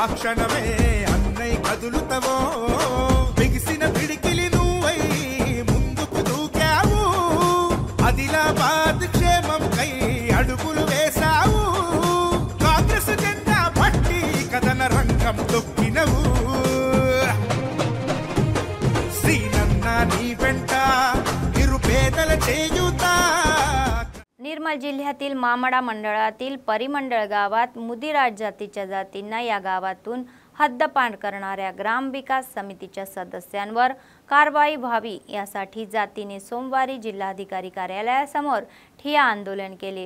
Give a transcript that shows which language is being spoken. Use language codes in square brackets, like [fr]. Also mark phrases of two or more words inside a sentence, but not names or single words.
[te] క్షణమే అన్నై కదులుతవో బిగిసిన పిడికిలి నువ్వై ముందుకు దూకావు ఆదిలాబాద్ క్షేమం కై అడుగులు వేశావు కాంగ్రెస్ జెండా పట్టి కథన రంగం తొక్కినవు సీనన్న నీ వెంట నిరుపేదల చేయూత [mr] निर्मल जिल्ह्यातील मामडा मंडळातील परिमंडळ गावात मुदिराज जातीच्या जातींना या गावातून हद्दपार करणाऱ्या ग्रामविकास समितीच्या सदस्यांवर कारवाई व्हावी यासाठी जातीने सोमवारी जिल्हाधिकारी कार्यालयासमोर ठिय्या आंदोलन केले।